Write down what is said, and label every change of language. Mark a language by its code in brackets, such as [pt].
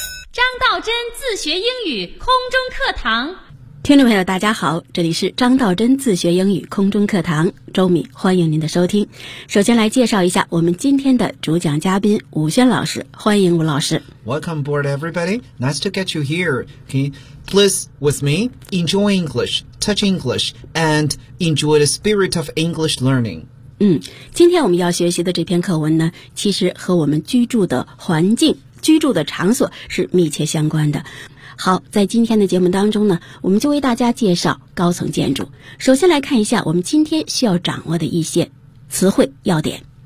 [zh] 张道真自学英语空中课堂。听众朋友大家好，这里是张道真自学英语空中课堂，周敏欢迎您的收听。首先来介绍一下我们今天的主讲嘉宾吴轩老师，欢迎吴老师。 [en] Welcome aboard everybody, nice to get you here. Okay, please with me, enjoy English, touch English, and enjoy the spirit of English learning. [zh] 今天我们要学习的这篇课文呢，其实和我们居住的环境、居住的场所是密切相关的。好，在今天的节目当中呢，我们就为大家介绍高层建筑。首先来看一下我们今天需要掌握的一些词汇要点。